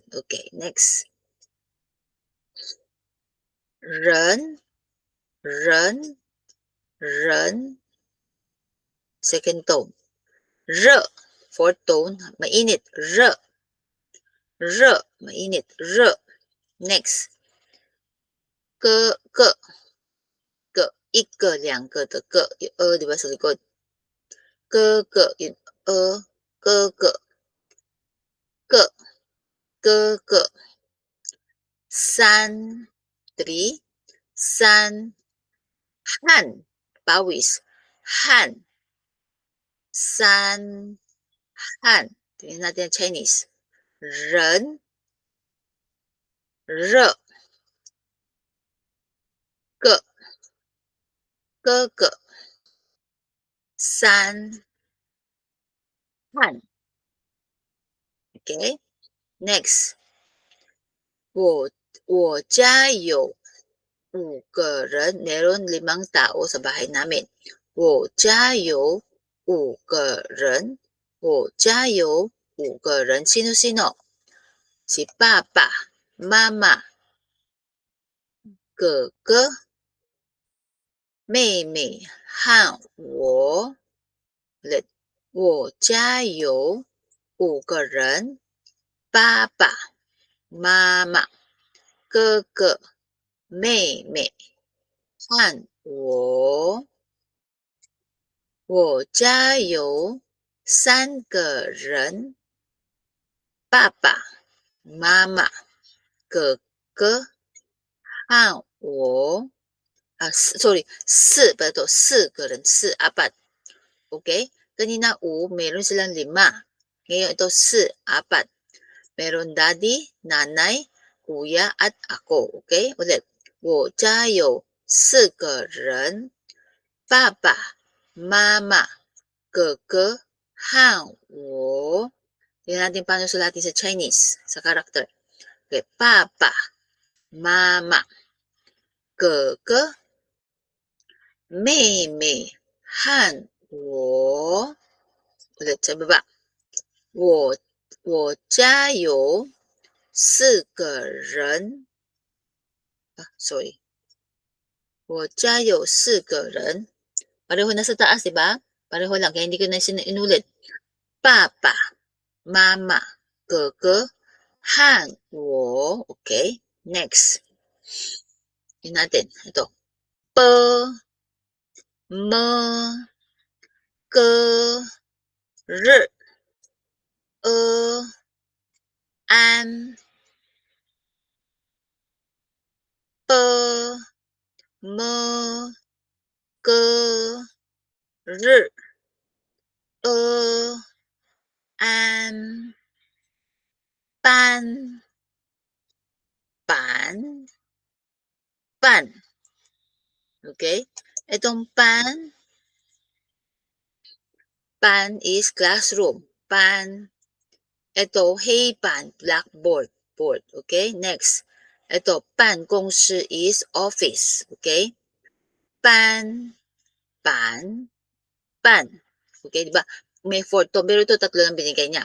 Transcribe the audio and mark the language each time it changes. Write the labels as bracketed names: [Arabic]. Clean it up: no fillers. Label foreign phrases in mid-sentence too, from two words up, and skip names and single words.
[English] Okay, next. Ren, ren, second tone. R, fourth tone, [Filipino] mainit. Mainit. Next. [Chinese] Ke, 一个两个的个，有 [Filipino] di ba sa likod? [Chinese] yung 哥哥，哥，三 three, 三 han, pawis, han, 三 han, [Filipino] tingnan natin ang Chinese, [Chinese] 人 热 个哥哥三 han. [English] Okay, next. [Chinese] 我家有5个人, [Filipino] meron 5 tao sa bahay namin. [Chinese] 我家有5个人. 我家有5个人. [Filipino] Sino-sino? Si Papa, Mama, [Chinese] 哥哥, 妹妹和我。我家有5个人，爸爸妈妈、哥哥、妹妹和我。我家有3个人，爸爸妈妈、哥哥和我。 [English] sorry, [Chinese] 4 个人, 4 apat. [Filipino] Okay? Kanina 5, meron silang 5. Ngayon ito 4, 4. Meron daddy, nanay, kuya, at ako. Okay? Ulit. [Chinese] 我家有4个人，爸爸、妈妈、哥哥和我。 [Filipino] Tingnan natin paano sulatin sa Chinese, sa character. [Chinese] Okay, 爸爸、妈妈、哥哥、妹妹和我。 [Filipino] ulit sa baba. [Chinese] 我家有4个人。sorry. 我家有4个人. [Filipino] Pareho na sa taas, di ba? Pareho lang, kaya hindi ko na inulit. Papa, mama, [Chinese] 哥哥和我. [Filipino] Okay, next. Yun natin. Ito. P, M, K, R, E, An, P, M, K, R, E, [Chinese] An, Pan, Pan, Pan. [Filipino] Okay? Itong pan is classroom. Pan. [English] Ito, hey pan, blackboard. Board. Okay? Next. [Filipino] Ito, [Chinese] pan, [English] 公司 is office. Okay? [Chinese] Pan, pan, pan. [Filipino] Okay, di ba? May 4 to, pero ito 3 lang binigay niya.